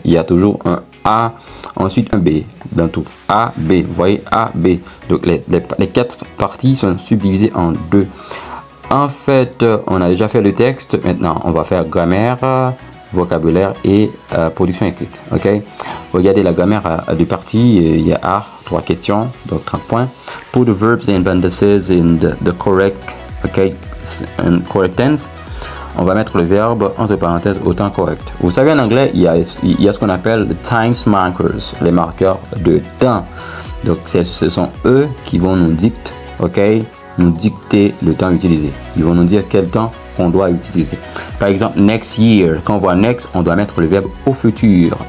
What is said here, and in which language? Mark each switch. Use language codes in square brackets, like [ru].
[fr] Il y a toujours un A, ensuite un B dans tout. A, B. Vous voyez, A, B. Donc, les 4 parties sont subdivisées en 2. En fait, on a déjà fait le texte. Maintenant, on va faire grammaire, vocabulaire et production écrite. Ok. Regardez la grammaire à 2 parties. Il y a A, 3 questions, donc 30 points. [en] Put the verbs and sentences in the correct, correct tense. [fr] On va mettre le verbe entre parenthèses au temps correct. Vous savez, en anglais, il y a ce qu'on appelle [en] the time markers, [fr] les marqueurs de temps. Donc, ce sont eux qui vont nous dicter le temps utilisé. Ils vont nous dire quel temps qu'on doit utiliser. Par exemple, next year, quand on voit next, on doit mettre le verbe au futur.